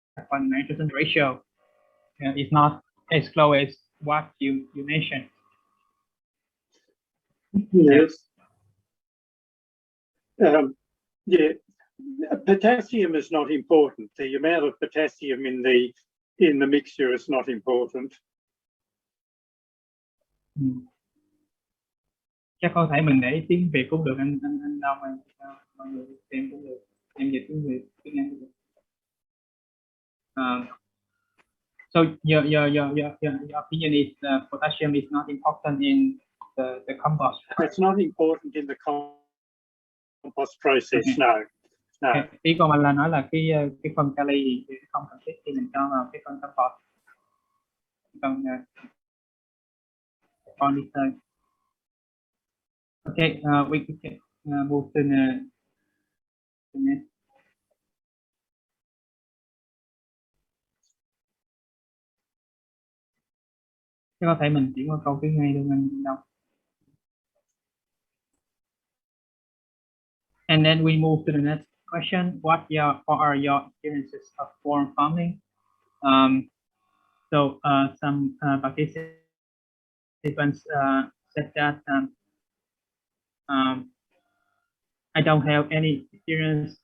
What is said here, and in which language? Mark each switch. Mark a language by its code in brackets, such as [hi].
[en] on nitrogen ratio is not as close as what you mentioned. Yes. Yeah, potassium is not important. The amount of potassium in the mixture is not important. [vi] Chắc có thể mình để tiếng Việt cũng được, anh Đông ơi, mọi người xem cũng được, em dịch tiếng Việt tiếng Anh cũng được. [en] So your opinion is potassium is not important in the compost. It's not important in the compost process. Okay. No. [vi] Ý của mình là nói là cái phần kali thì không cần thiết khi mình cho vào cái phần compost. Còn fertilizer. [en] Okay, we can move to the next. [vi] Thế có thể mình chuyển qua câu thứ hai luôn anh Đông. [en] And then we move to the next question. What are your experiences of worm farming? So some participants said that I don't have any experience.